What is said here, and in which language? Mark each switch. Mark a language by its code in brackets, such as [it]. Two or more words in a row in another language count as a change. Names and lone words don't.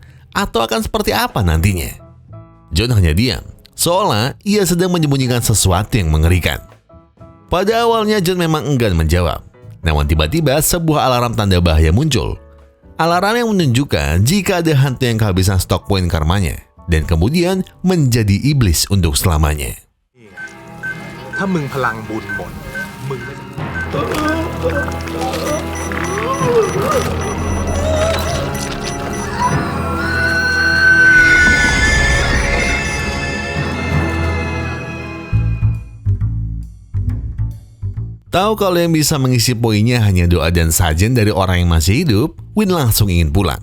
[id] Atau akan seperti apa nantinya? John hanya diam, seolah ia sedang menyembunyikan sesuatu yang mengerikan. Pada awalnya John memang enggan menjawab. Namun tiba-tiba sebuah alarm tanda bahaya muncul. Alarm yang menunjukkan jika ada hantu yang kehabisan stok poin karmanya dan kemudian menjadi iblis untuk selamanya. [th] ถ้ามึงพลังบุญหมดมึง [id] Tahu kalau yang bisa mengisi poinnya hanya doa dan sajen dari orang yang masih hidup, Win langsung ingin pulang.